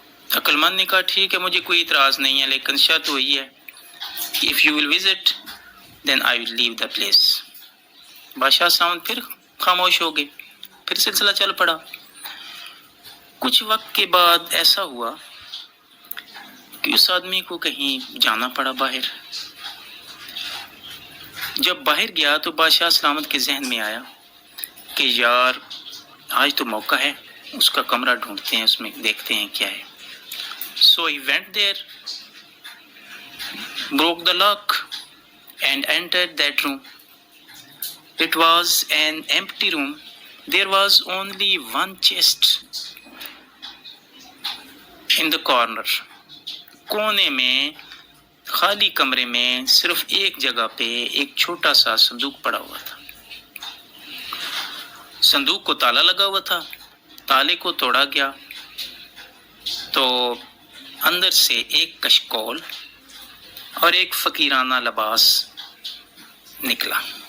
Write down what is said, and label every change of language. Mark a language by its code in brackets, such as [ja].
[ur] عقل مند نے کہا ٹھیک ہے، مجھے کوئی اعتراض نہیں ہے، لیکن شرط وہی ہے کہ [en] if you will visit then I will leave the place۔ [ur] بادشاہ سلامت پھر خاموش ہو گئے، پھر سلسلہ چل پڑا۔ کچھ وقت کے بعد ایسا ہوا کہ اس آدمی کو کہیں جانا پڑا باہر۔ جب باہر گیا تو بادشاہ سلامت کے ذہن میں آیا کہ یار آج تو موقع ہے، اس کا کمرہ ڈھونڈتے ہیں، اس میں دیکھتے ہیں کیا ہے. [en] So he went there, broke the lock and entered that room. It was an empty room. There was only one chest in the corner. [ur] کونے میں خالی کمرے میں صرف ایک جگہ پہ ایک چھوٹا سا صندوق پڑا ہوا تھا. صندوق کو تالا لگا ہوا تھا. تالے کو توڑا گیا تو اندر سے ایک کشکول اور ایک فقیرانہ لباس نکلا.